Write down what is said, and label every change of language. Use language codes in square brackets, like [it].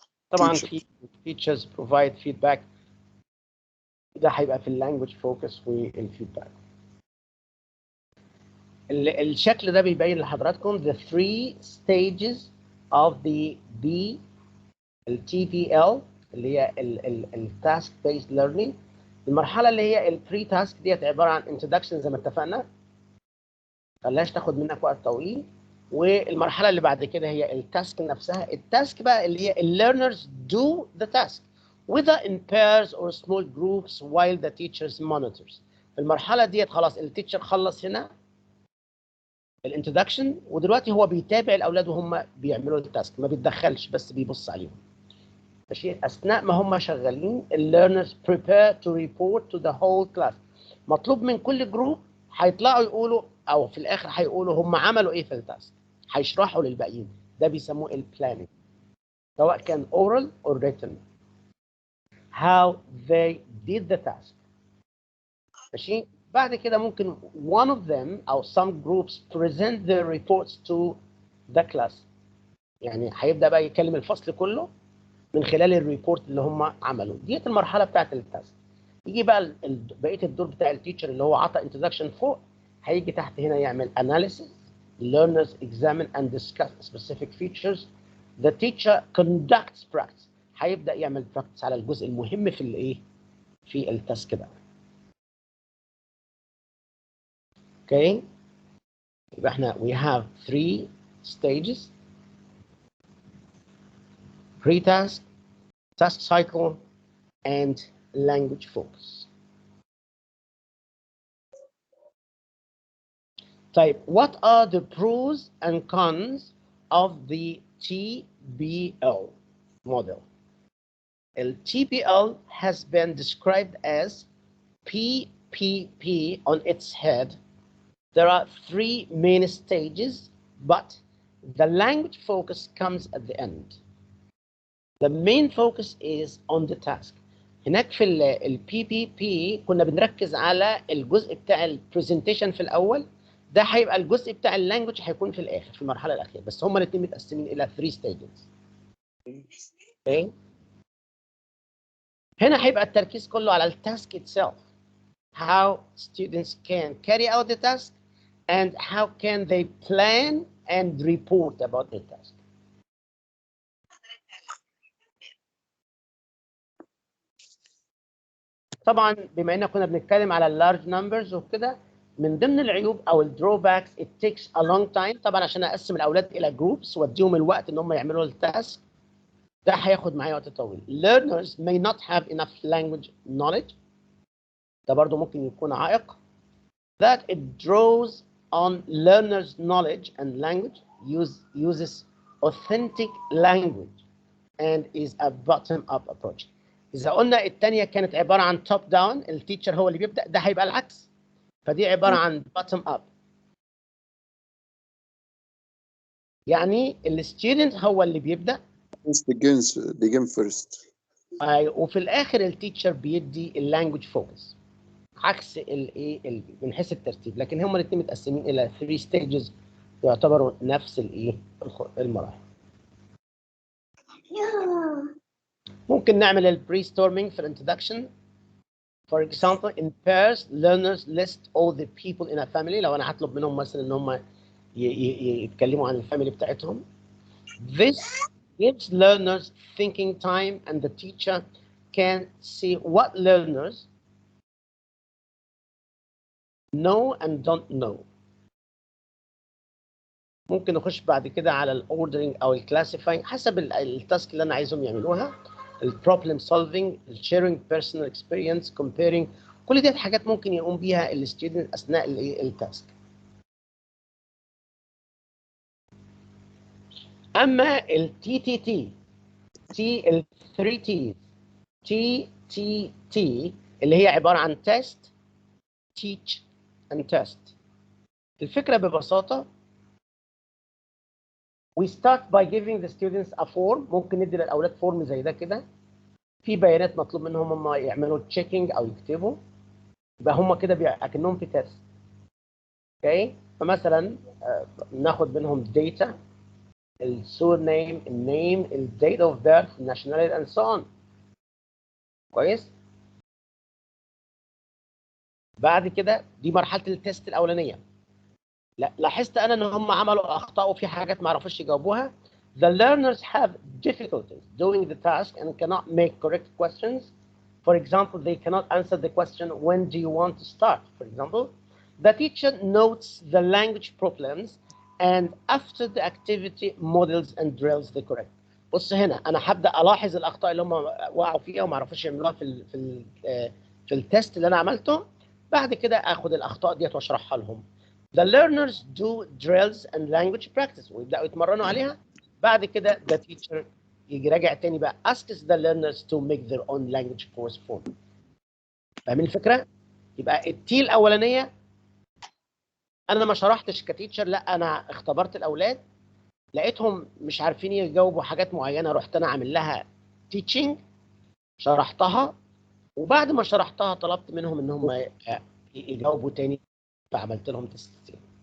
[ar] طبعا في [en] teachers provide feedback. [ar] ده هيبقى في اللانجوج فوكس والفيدباك. الشكل ده بيبين لحضراتكم [en] the three stages of the TPL [ar] اللي هي التاسك بيست ليرنينج. المرحله اللي هي البري تاسك ديت عباره عن انتروداكشن زي ما اتفقنا، خلاش تاخد منك وقت طويل. والمرحله اللي بعد كده هي التاسك نفسها. التاسك بقى اللي هي [en] learners do the task whether in pairs or small groups while the teachers monitors. [ar] المرحله ديت خلاص التيتشر خلص هنا الانترودكشن، ودلوقتي هو بيتابع الاولاد وهم بيعملوا التاسك، ما بيتدخلش بس بيبص عليهم. ماشي. اثناء ما هم شغالين [en] learners prepare to report to the whole class. [ar] مطلوب من كل جروب هيطلعوا يقولوا او في الاخر هيقولوا هم عملوا ايه في التاسك، هيشرحوا للباقيين. ده بيسموه البلاننج سواء كان [en] oral or written. how they did the task. [ar] ماشي. بعد كده ممكن [en] one of them [ar] او [en] some groups present their reports to the class. [ar] يعني هيبدا بقى يكلم الفصل كله من خلال الريبورت اللي هم عملوه. ديت المرحله بتاعت التاسك. يجي بقى بقيه الدور بتاع التيتشر اللي هو عطى انتروداكشن فوق، هيجي تحت هنا يعمل analysis. [en] learners examine and discuss specific features. the teacher conducts practice. [ar] هيبدا يعمل practice على الجزء المهم في الايه؟ في التاسك ده. اوكي. يبقى احنا [en] we have three stages: pre-task, task cycle, and language focus. [ar] طيب, [en] what are the pros and cons of the TBL model? The TBL has been described as PPP on its head. There are three main stages, but the language focus comes at the end. The main focus is on the task. [ar] هناك في ال PPP كنا بنركز على الجزء بتاع البرزنتيشن في الأول. ده هيبقى الجزء بتاع اللانجوج هيكون في الآخر في المرحلة الأخيرة، بس هما الاثنين متقسمين إلى 3 stages. [en] Okay. [ar] هنا هيبقى التركيز كله على التاسك itself. [en] How students can carry out the task and how can they plan and report about the task. [ar] طبعا بما ان كنا بنتكلم على اللارج نمبرز وكده، من ضمن العيوب او الدروباكس [en] it takes a long time. [ar] طبعا عشان اقسم الاولاد الى جروبس واديهم الوقت ان هم يعملوا التاسك، ده هياخد معايا وقت طويل. [en] learners may not have enough language knowledge. [ar] ده برضو ممكن يكون عائق. [en] that it draws on learners knowledge and language uses authentic language and is a bottom up approach. [ar] إذا قلنا الثانية كانت عبارة عن توب داون، التيتشر هو اللي بيبدأ، ده هيبقى العكس. فدي عبارة عن بوتtom اب. يعني الستودنت هو اللي بيبدأ [en] begin first. [ar] وفي الاخر التيتشر بيدي اللانجوج فوكس عكس الايه من حيث الترتيب، لكن هما الاثنين متقسمين الى 3 ستيجز يعتبروا نفس الايه المراحل. ممكن نعمل البري ستورمينج في الانترودكشن. [en] For example, in pairs, learners list all the people in a family. [ar] لو انا هطلب منهم مثلا ان هم يتكلموا عن الفاميلي بتاعتهم. [en] This gives learners thinking time and the teacher can see what learners know and don't know. [ar] ممكن نخش بعد كده على الاوردرنج او الكلاسيفاينج حسب التاسك اللي انا عايزهم يعملوها. البروبلم سولفينج، الشيرنج بيرسونال اكسبيرينس، كومبيرنج، كل دي حاجات ممكن يقوم بيها الستودنت اثناء التاسك. اما التي تي تي ال 3 تي تي اللي هي عباره عن تيست، تيتش اند تيست. الفكره ببساطه [en] we start by giving the students a form. [ar] ممكن ندي للاولاد فورم زي ده كده، في بيانات مطلوب منهم هم يعملوا تشيكينج او يكتبوا، يبقى هم كده اكنهم في تيست. اوكي، فمثلا ناخد منهم داتا، السور نيم، النيم، الديت اوف بيرث، الناشوناليتي اند سو اون. كويس. بعد كده دي مرحله التيست الاولانيه. لا لاحظت انا ان هم عملوا اخطاء وفي حاجات ما عرفوش يجاوبوها. [en] The learners have difficulties doing the task and cannot make correct questions. For example, they cannot answer the question, when do you want to start? For example, the teacher notes the language problems and after the activity models and drills the correct. [ar] بص هنا انا هبدا الاحظ الاخطاء اللي هم وقعوا فيها وما عرفوش يعملوها في التست اللي انا عملته. بعد كده اخد الاخطاء ديت واشرحها لهم. [en] The learners do drills and language practice [ar] ويبداوا يتمرنوا عليها. بعد كده [en] the teacher [ar] يجي راجع تاني بقى [en] asks the learners to make their own language course form. [ar] فاهمين الفكره؟ يبقى التي الاولانيه انا ما شرحتش كتيتشر، لا انا اختبرت الاولاد لقيتهم مش عارفين يجاوبوا حاجات معينه، رحت انا عامل لها تيتشنج، شرحتها، وبعد ما شرحتها طلبت منهم ان هم يجاوبوا تاني فعملت لهم تستين.